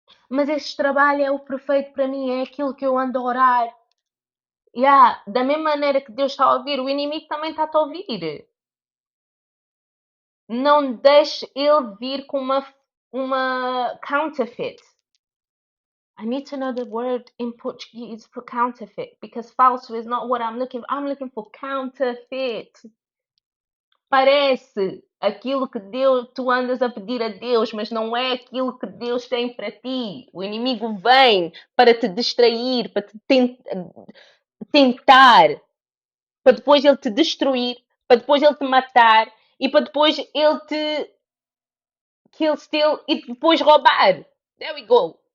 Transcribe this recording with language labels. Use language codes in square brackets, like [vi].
[pt] Mas esse trabalho é o perfeito para mim, é aquilo que eu ando a orar. Da mesma maneira que Deus está a ouvir, o inimigo também está a ouvir. Não deixe ele vir com uma counterfeit. [en] I need to know the word in Portuguese for counterfeit, because falso is not what I'm looking for. I'm looking for counterfeit. [pt] Parece aquilo que tu andas a pedir a Deus, mas não é aquilo que Deus tem para ti. O inimigo vem para te distrair, para te tentar, para depois ele te destruir, para depois ele te matar e para depois ele te [en] kill, steal [pt] e depois roubar. [en] There we go.